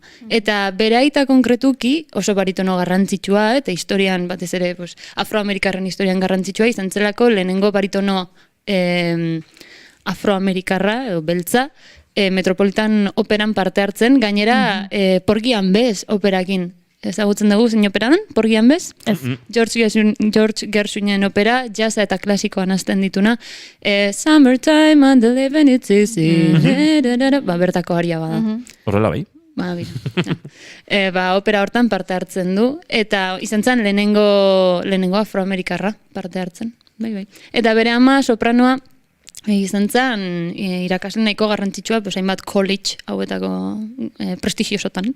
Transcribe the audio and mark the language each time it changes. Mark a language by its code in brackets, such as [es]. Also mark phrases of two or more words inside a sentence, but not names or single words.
[eu] Eta bere aita konkretuki oso baritono garrantzitsua, eta historian, batez ere, afroamerikarren historian garrantzitsua, izan zelako lehenengo baritono afroamerikarra, edo beltza, Metropolitan operan parte hartzen, gainera Porgian Bez operakin. Ezagutzen dugu zein opera den, Porgian Bez? George Gershwinen opera, jazza eta klasikoan hasten dituna. [en] Summertime and the living it's easy. [eu] Bertako aria bada. Horrela bai? Opera hortan parte hartzen du, eta izan zen lehenengo afroamerikarra parte hartzen. Eta bere ama sopranoa, izan zen, irakasle nahiko garrantzitsua, hainbat college hauetako prestigiosotan.